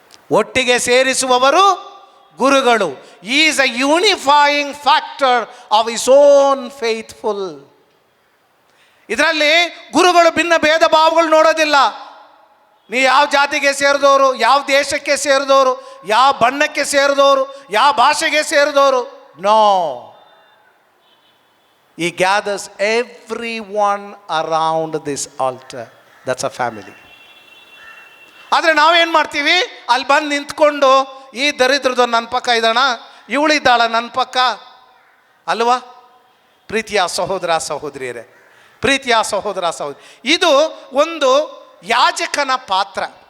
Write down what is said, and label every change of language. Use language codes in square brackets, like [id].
[kn] ಒಟ್ಟಿಗೆ ಸೇರಿಸುವವರು ಗುರುಗಳು. [en] Is a unifying factor of his own faithful. [kn] ಇದರಲ್ಲಿ ಗುರುಗಳು ಭಿನ್ನ ಭೇದ ಭಾವಗಳು ನೋಡೋದಿಲ್ಲ. ನೀ ಯಾವ ಜಾತಿಗೆ ಸೇರಿದವರು, ಯಾವ ದೇಶಕ್ಕೆ ಸೇರಿದವರು, ಯಾವ ಬಣ್ಣಕ್ಕೆ ಸೇರಿದವರು, ಯಾವ ಭಾಷೆಗೆ ಸೇರಿದವರು, no. [en] He gathers everyone around this altar. That's a family. [kn] ಆದರೆ ನಾವೇನು ಮಾಡ್ತೀವಿ? ಅಲ್ಲಿ ಬಂದು ನಿಂತ್ಕೊಂಡು ಈ ದರಿದ್ರದ ನನ್ನ ಪಕ್ಕ ಇದ್ದಾಣ, ಇವಳಿದ್ದಾಳ ನನ್ನ ಪಕ್ಕ ಅಲ್ವಾ? ಪ್ರೀತಿಯ ಸಹೋದರ ಸಹೋದರಿಯರೇ, ಪ್ರೀತಿಯ ಸಹೋದರ ಸಹೋದರಿ, ಇದು ಒಂದು ಯಾಜಕನ ಪಾತ್ರ.